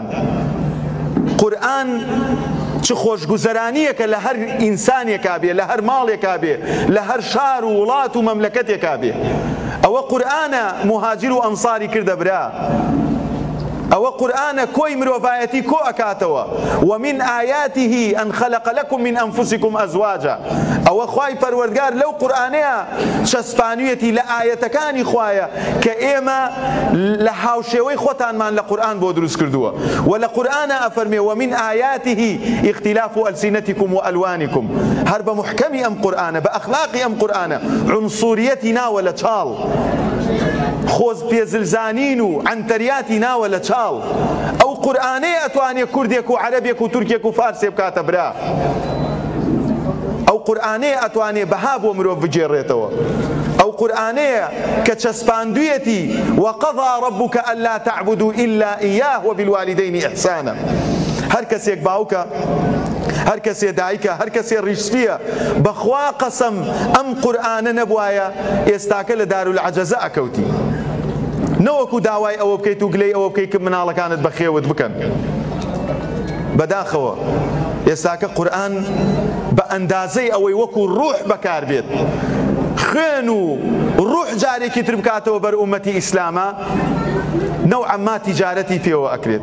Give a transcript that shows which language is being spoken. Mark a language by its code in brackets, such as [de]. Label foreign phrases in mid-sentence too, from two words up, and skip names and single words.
[ckb] قورئان چ خۆشگوزەرانیەکە لە هەر ئینسانێکا بێ، لە هەر ماڵێکا بێ، لە هەر شار و وڵات و مەملەکەتێکا بێ. ئەوە قورئانە مهاجر و ئەنساری کردە برا. ئەوە قورئانە کۆی مرۆڤایەتی کۆ ئەکاتەوە. [ar] ومن آياته أن خلق لكم من أنفسكم أزواجا. [ckb] ئەوە خوای پەروەردگار لەو قورئانەیە چەسپانوویەتی لە ئاەتەکانی خوایە کە ئێمە لە هاوشێوەی خۆتانمان لە قورئان بۆ دروست کردووە. و لە قورئانە ئەفەرمێ [ar] ومن آياته اختلاف ألسنتكم وألوانكم. [ckb] هەر بە محکەمی ئەم قورئانە، بە ئەخلاقی ئەم قورئانە عنصوریەتی ناوە لە چاڵ، خۆز پێزلزانین و عنتەریاتی ناوە لە چاڵ. ئەو قورئانەیە ئەتوانێت کوردێک و عەرەبێک و تورکێک و فارسێ بکاتە برا. ئەو قورئانەیە ئەتوانێت بەها بۆ مرۆڤ بگێڕێتەوە. ئەو قورئانەیە کە چەسپاندوویەتی [ar] وقضى ربك ألا تعبدوا إلا إياه وبالوالدين إحسانا. [ckb] هەر کەسێک باوکە، هەر کەسێ دایکە، هەر کەسێ ڕیشسپیە، بەخوا قەسەم ئەم قورئانە نەبوایە ئێستاکە لە دارولعەجەزە ئەکەوتی. نەوەکو داوای ئەوە بکەیت و گلەی ئەوە بکەیت کە مناڵەکانت بەخێوت بکەن. بەداخەوە ئێستاکە قورئان بە ئەندازەی ئەوەی وەکو ڕوح بەکار بێت، خوێن و ڕوح جارێکی تر بکاتەوە بەر ئومەتی ئیسلامە، نەوعا ما تیجارەتی پێوە ئەکرێت.